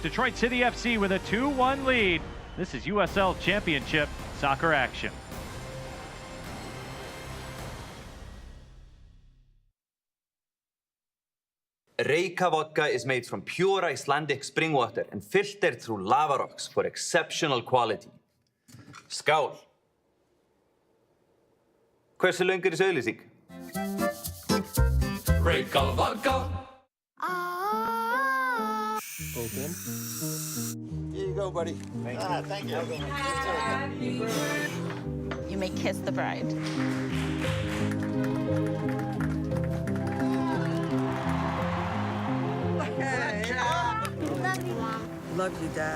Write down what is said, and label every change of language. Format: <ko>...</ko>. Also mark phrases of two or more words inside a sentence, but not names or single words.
<en>Detroit City FC with a 2-1 lead. This is USL Championship soccer action. Reyka vodka is made from pure Icelandic spring water and filtered through lava rocks for exceptional quality.</en> <is>Skál! Hversu löng er þessi auglýsing?</is> <en>Reyka vodka. Open. Here you go, buddy. Thank you. You may kiss the bride. Love you, Dad.</en>